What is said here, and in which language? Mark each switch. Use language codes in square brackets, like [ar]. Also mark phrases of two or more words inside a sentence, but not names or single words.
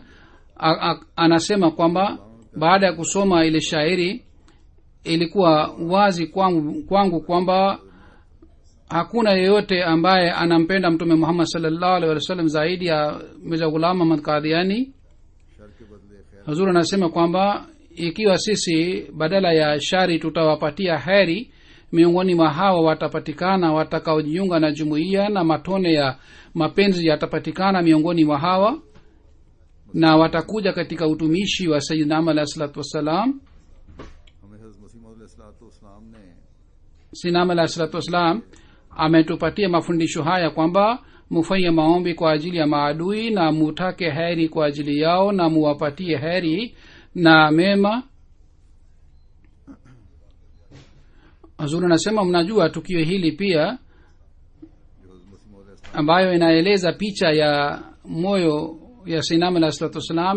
[sw] Anasema kwamba baada ya kusoma ile shairi ilikuwa wazi kwangu kwamba hakuna yeyote ambaye anampenda Mtume Muhammad [ar] صلى الله عليه وسلم [sw] zaidi ya Mirza Ghulam Ahmad Qadiani. [ur] شر کے بدلے خیر [sw] Hazur anasema kwamba ikiwa sisi badala ya shari tutawapatia heri, miongoni mwa hawa watapatikana watakaojiunga na jumuiya, na matone ya mapenzi yatapatikana miongoni mwa hawa, na watakuja katika utumishi wa sayyidina Ahmad [ar] عليه الصلاة والسلام. [ur] ہمیں حضرت مسیح موعود علیہ السلام نے [sw] sayyidina Ahmad [ar] عليه الصلاة والسلام [sw] ametupatia mafundisho haya kwamba mufanye maombi kwa ajili ya maadui na mutake heri kwa ajili yao na muwapatie heri na mema. Hazur anasema mnajua tukio hili pia ambayo inaeleza picha ya moyo ya sayyidina Ahmad [ar] عليه الصلاة والسلام.